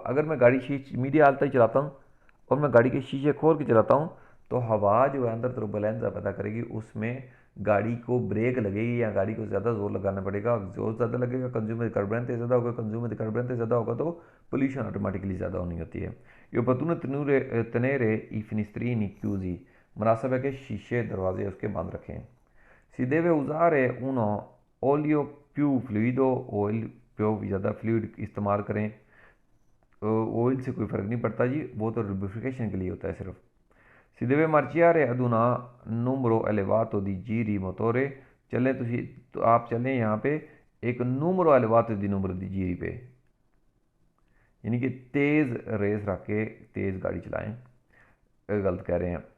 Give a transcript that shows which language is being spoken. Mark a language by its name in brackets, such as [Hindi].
[Hindi] अगर मैं गाड़ी मीडियम हालत ही चलाता हूँ और मैं गाड़ी के शीशे खोल के चलाता हूँ तो हवा जो है अंदर तुर्बुलेंस पैदा करेगी, उसमें गाड़ी को ब्रेक लगेगी या गाड़ी को ज़्यादा जोर लगाना पड़ेगा। जोर ज़्यादा लगेगा, कंज्यूमर कार्बोरेंट ज़्यादा होगा, कंज्यूमर कार्बोरेंट ज़्यादा होगा तो पोल्यूशन ऑटोमेटिकली ज़्यादा होनी होती है। ये [Italian] opportuno tenere i finestrini chiusi, [Hindi] मुनासिब है कि शीशे दरवाजे उसके बंद रखें। [Italian] si deve usare uno olio più fluido, [Hindi] oil पियो ज़्यादा फ्लूइड इस्तेमाल करें। ऑयल से कोई फ़र्क नहीं पड़ता जी, वो तो लुब्रिफिकेशन के लिए होता है सिर्फ। [Italian] Si deve marciare ad un numero elevato di giri motore, [Hindi] चलें तो आप चलें यहाँ पे एक [Italian] numero elevato di numero di giri [Hindi] पे, यानी कि तेज़ रेस रख के तेज़ गाड़ी चलाएं। गलत कह रहे हैं।